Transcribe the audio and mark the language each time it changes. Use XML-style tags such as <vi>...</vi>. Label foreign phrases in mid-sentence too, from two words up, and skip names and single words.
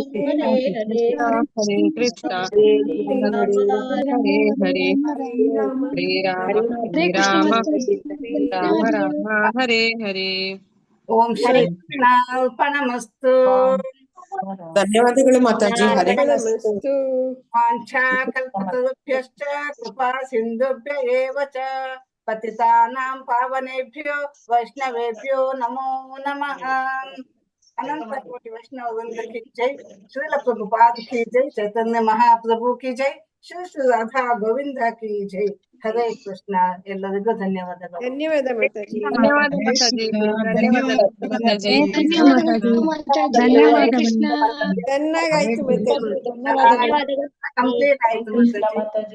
<sa>कृष्ण हरे हरे हरे राम राम राम हरे हरे. ಓಂ ಶ್ರೀ ಕೃಷ್ಣಾರ್ಪಣಮಸ್ತು.</sa> <kn>ಧನ್ಯವಾದಗಳು ಮಾತಾಜಿ. ಹರೇ</kn> <sa>ವಾಂಛಾಕಲ್ಪತರುಭ್ಯಶ್ಚ ಕೃಪಾ ಸಿಂಧುಭ್ಯ ಏವ ಚ ಪತಿತಾನಾಂ ಪಾವನೇಭ್ಯೋ ವೈಷ್ಣವೇಭ್ಯೋ ನಮೋ ನಮಃ.</sa> <hi>अनंत कोटि वैष्णव वृंद की जय, श्रील प्रभुपाद की जय, चैतन्य महाप्रभु की जय, श्री श्री राधा गोविंद की जय.</hi> <kn>ಹರೇ ಕೃಷ್ಣ. ಎಲ್ಲರಿಗೂ ಧನ್ಯವಾದಗಳು. ಧನ್ಯವಾದ ಮಾತಾಜಿ. ಧನ್ಯವಾದ ಮಾತಾಜಿ. ಧನ್ಯವಾದ ಮಾತಾಜಿ. ಚೆನ್ನಾಗಾಯ್ತು ಮಾತಾಜಿ. ಕಂಪ್ಲೀಟ್ ಆಯ್ತು ಮಾತಾಜಿ.</kn>